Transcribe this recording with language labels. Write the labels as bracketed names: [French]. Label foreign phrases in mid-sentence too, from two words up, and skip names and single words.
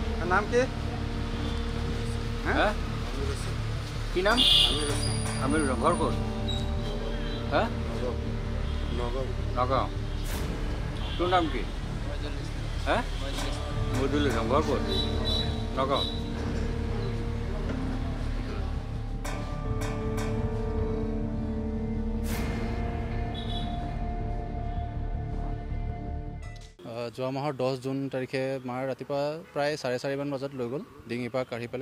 [Bangla] নাম কি? হ্যাঁ কি নাম? আমির ঘর কোন? হ্যাঁ নগাঁও। তোর নাম কি? হ্যাঁ মজুল ইসলাম। ঘর কোন? নগাঁও। [Assamese] যোৱা মাহৰ 10 জুন তাৰিখে মাৰ ৰাতিপুৱা প্ৰায় 4:30 বজাত লৈ গ'ল ডিঙিৰ পৰা কাঢ়ি পেলাই।